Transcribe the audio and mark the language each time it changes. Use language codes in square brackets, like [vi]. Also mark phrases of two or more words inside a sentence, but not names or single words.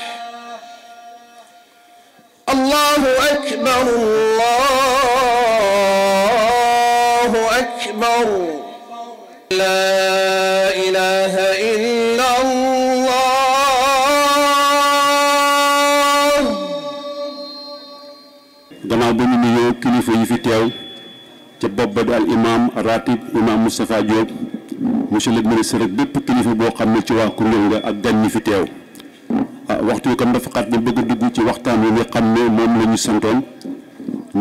[ar] الله أكبر الله أكبر لا إله إلا الله. [wo] gannaaw ba ñu nuyoo kilifa yi fi teew ca bopp ba di [ar] الإمام الراتب [wo] imam Moustapha Diop [fr] monsieur le ministre [wo] rek bépp kilifa boo xam ne ci waa Koungheul nga ak gan ñi fi teew waxtu wi comme dafa xat ñu bëgg a dugg ci waxtaan wi nga xam ne moom la ñu santoon ñu